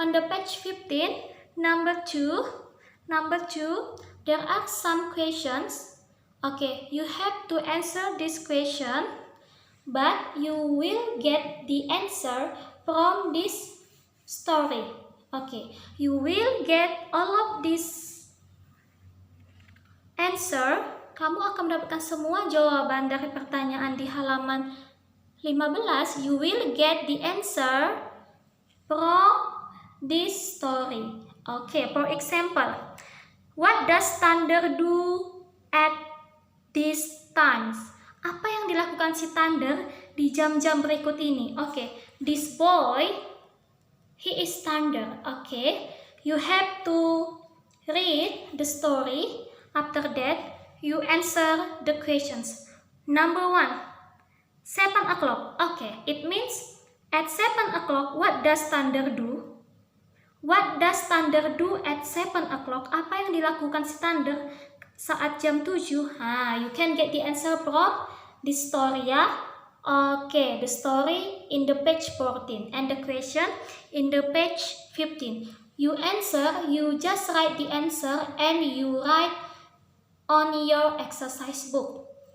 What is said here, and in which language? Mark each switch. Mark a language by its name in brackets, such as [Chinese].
[English] On the page 15, number 2, there are some questions. Okay, you have to answer this question, but you will get the answer from this story. Okay, you will get all of this answer. [Indonesian] Kamu akan mendapatkan semua jawaban dari pertanyaan di halaman 15. [English] You will get the answer from this story. Okay, for example, what does thunder do at these times? [Indonesian] Apa yang dilakukan si thunder di jam-jam berikut ini? [English] Okay, this boy, he is thunder. Okay, you have to read the story. After that, you answer the questions. Number 1, 7 o'clock. Okay, it means at 7 o'clock, what does thunder do? What does thunder do at 7 o'clock? [Indonesian] Apa yang dilakukan si thunder saat jam 7? [English] You can get the answer from this story ya. Okay, the story in the page 14 and the question in the page 15. You answer, you just write the answer and you write on your exercise book.